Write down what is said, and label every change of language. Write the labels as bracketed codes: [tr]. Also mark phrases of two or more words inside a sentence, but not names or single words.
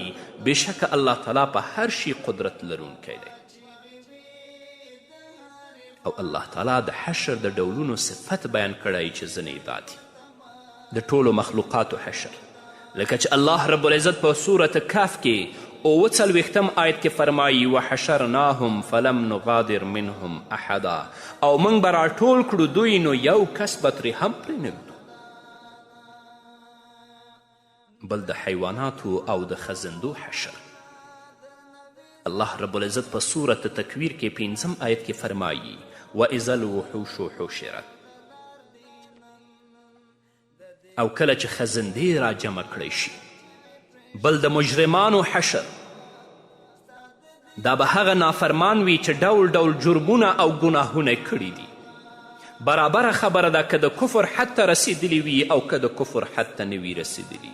[ps] بېشکه الله تعالی په هر شي قدرت لرونکی دی. او الله تعالی د حشر د ډولونو صفت بیان کړی چې ځینې دا دي د ټولو مخلوقاتو حشر. لکه چې الله [ar] رب العزت [ps] په صورت کهف کې 43 آیت کې فرمایي [ar] وحشرناهم فلم نغادر منهم احدا. [ps] او موږ به راټول کړو دوی نو یو کس به ترې هم پرېنږدو. بل د حیواناتو او د خزندو حشر. الله [ar] رب العزت [ps] په صورت تکویر کې 5 آیت کې فرمایي [ar] وَإِذَا الْوُحُوشُ حُشِرَتْ. [ps] او کله چې خزندې را جمع کړی شي. بل د مجرمانو حشر. دا به هغه نافرمان وي چې ډول ډول جرمونه او ګناهونه کړي دي. برابره خبره ده که د کفر حد ته رسیدلی وي او که د کفر حد ته نه وي رسیدلی.